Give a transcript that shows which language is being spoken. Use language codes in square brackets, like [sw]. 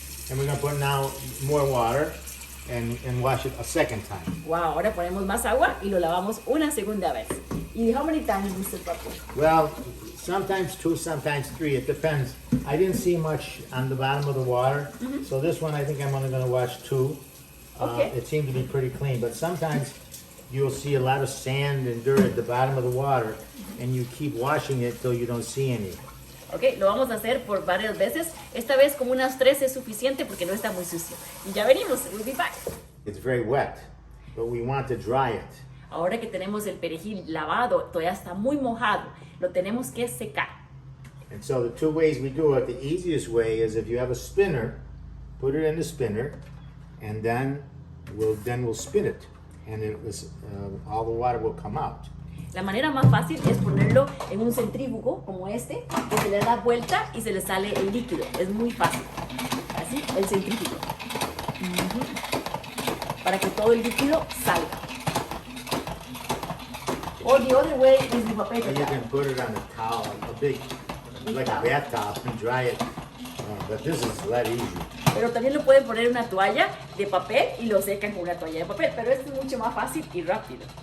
[en] And we're going to put now more water and wash it a second time. [es] Wow, ahora ponemos más agua y lo lavamos una segunda vez. [en] ¿Y how many times, Mr. Pappou? Well, sometimes 2, sometimes 3. It depends. I didn't see much on the bottom of the water, so this one I think I'm only going to wash 2. Okay. It seemed to be pretty clean, but sometimes you'll see a lot of sand and dirt at the bottom of the water, and you keep washing it till you don't see any. [es] Ok, lo vamos a hacer por varias veces. Esta vez como unas 3 es suficiente porque no está muy sucio. Y ya venimos, [en] we'll be back. It's very wet, but we want to dry it. [es] Ahora que tenemos el perejil lavado, todavía está muy mojado, lo tenemos que secar. [en] And so the 2 ways we do it, the easiest way is if you have a spinner, put it in the spinner, and then we'll spin it, and all the water will come out. [es] La manera más fácil es ponerlo en un centrífugo como este, que se le da vuelta y se le sale el líquido. Es muy fácil. Así ¿sí? El centrífugo. Para que todo el líquido salga. [en] Or the other way is with a paper Or you can towel. put it on a towel, a big, like a bath towel, and dry it. But this is a lot easier. [es] Pero también lo pueden poner en una toalla de papel y lo secan con una toalla de papel. Pero esto es mucho más fácil y rápido.